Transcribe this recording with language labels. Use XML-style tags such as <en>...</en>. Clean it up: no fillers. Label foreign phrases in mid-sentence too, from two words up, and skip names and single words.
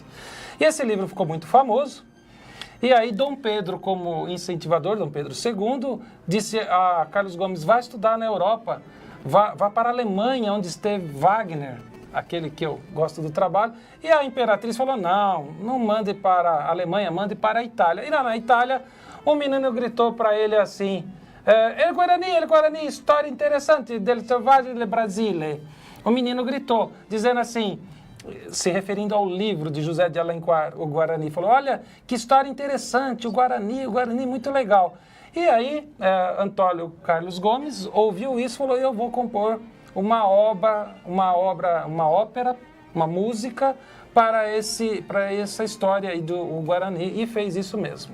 <pt>E esse livro ficou muito famoso. E aí Dom Pedro, como incentivador, Dom Pedro II, disse a Carlos Gomes, vai estudar na Europa, vá para a Alemanha, onde esteve Wagner, aquele que eu gosto do trabalho, e a imperatriz falou, não mande para a Alemanha, mande para a Itália. E lá na Itália, o menino gritou para ele assim, El Guarani,</pt> <it>história interessante del selvagem del Brasile.</it> <pt>O menino gritou, dizendo assim, se referindo ao livro de José de Alencar, O Guarani, falou, olha, que história interessante, o Guarani, muito legal. E aí, Antônio Carlos Gomes ouviu isso e falou, eu vou compor uma ópera, uma música para essa história aí do Guarani, e fez isso mesmo.</pt>